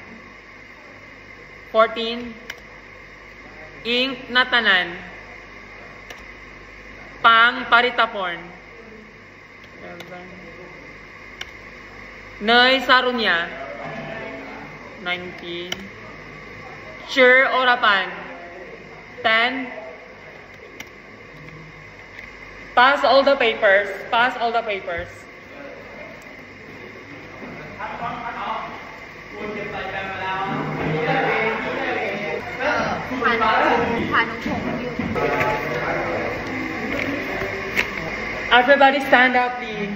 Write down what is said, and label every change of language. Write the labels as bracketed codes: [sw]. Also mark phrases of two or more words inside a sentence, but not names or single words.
[en] 14. Ink Natanan. Pang Paritapon. 11. Nay Sarunya. 19. Sure Orapan. 10. Pass all the papers. Pass all the papers. Everybody stand up, please.